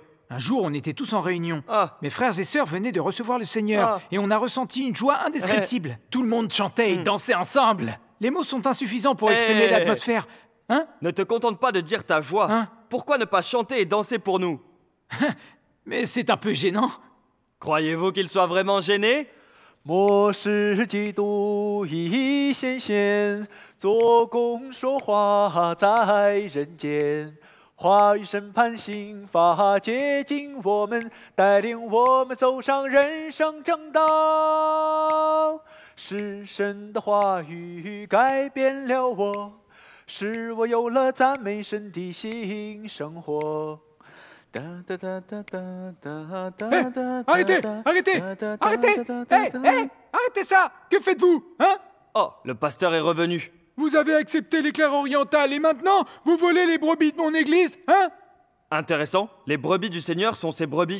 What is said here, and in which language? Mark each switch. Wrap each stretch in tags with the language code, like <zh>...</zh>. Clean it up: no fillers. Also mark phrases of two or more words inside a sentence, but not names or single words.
<fr>Un jour, on était tous en réunion. Mes frères et sœurs venaient de recevoir le Seigneur et on a ressenti une joie indescriptible. Tout le monde chantait et dansait ensemble. Les mots sont insuffisants pour exprimer l'atmosphère. Hein? Ne te contente pas de dire ta joie. Hein? Pourquoi ne pas chanter et danser pour nous? Mais c'est un peu gênant. Croyez-vous qu'il soit vraiment gêné?</fr> <zh>末世基督已显现，做工说话在人间，话语审判刑罚接近我们，带领我们走上人生正道。是神的话语改变了我，使我有了赞美神的新生活。</zh> <fr>Arrêtez! Arrêtez! Arrêtez! Arrêtez ça! Que faites-vous? Hein? Oh, le pasteur est revenu. Vous avez accepté l'éclair oriental et maintenant, vous volez les brebis de mon église? Hein? Intéressant, les brebis du Seigneur sont ses brebis.</fr>